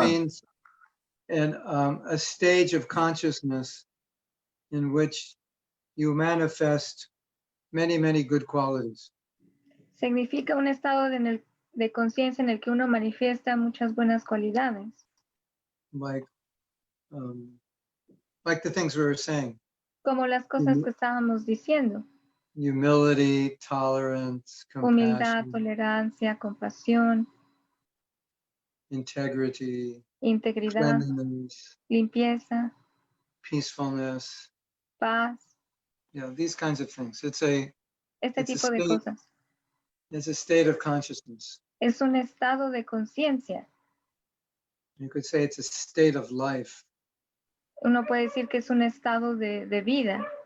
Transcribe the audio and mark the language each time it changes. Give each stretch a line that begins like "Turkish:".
English: means a stage of consciousness in which you manifest many, many good qualities.
Spanish: Significa un estado de conciencia en el que uno manifiesta muchas buenas cualidades.
English: Like the things we were saying.
Spanish: Como las cosas que estábamos diciendo.
English: Humility, tolerance,
Spanish: Humildad,
English: compassion,
Spanish: tolerancia, compasión,
English: integrity,
Spanish: integridad,
English: cleanliness,
Spanish: limpieza,
English: peacefulness.
Spanish: paz,
English: These kinds of things. It's
Spanish: este tipo de cosas.
English: It's a state of consciousness.
Spanish: Es un estado de conciencia.
English: You could say it's a state of life.
Spanish: Uno puede decir que es un estado de vida.